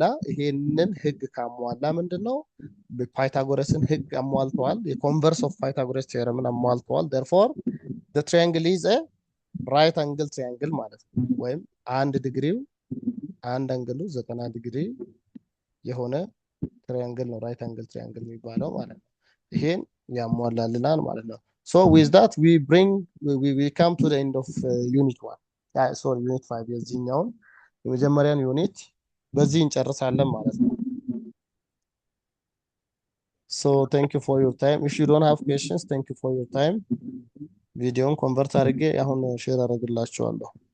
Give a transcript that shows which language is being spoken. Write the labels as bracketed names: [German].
[Amharic] ይሄንን ህግ ካሟላ ምንድነው ፓይታጎረስን ህግ አሟልተዋል። የኮንቨርስ ኦፍ ፓይታጎረስ ቴዎረምን አሟልተዋል። [English] therefore the triangle is a right angle triangle [Amharic] ማለት ነው። ወይም አንድ ዲግሪው አንድ አንግሉ 90 ዲግሪ የሆነ ትሪያንግል ነው ራይት አንግል ትሪያንግል የሚባለው ማለት ነው። ይሄን ያሟላልናል ማለት ነው። [English] so with that we come to the end of unit 1 sorry unit 5 [Amharic] የዚህኛውን የመጀመሪያን ዩኒት በዚህ እንጨርሳለን ማለት ነው። [English] so thank you for your time. If you don't have questions, thank you for your time. [Amharic] ቪዲዮን ኮንቨርት አድርጌ አሁን ሼር አደርግላችኋለሁ።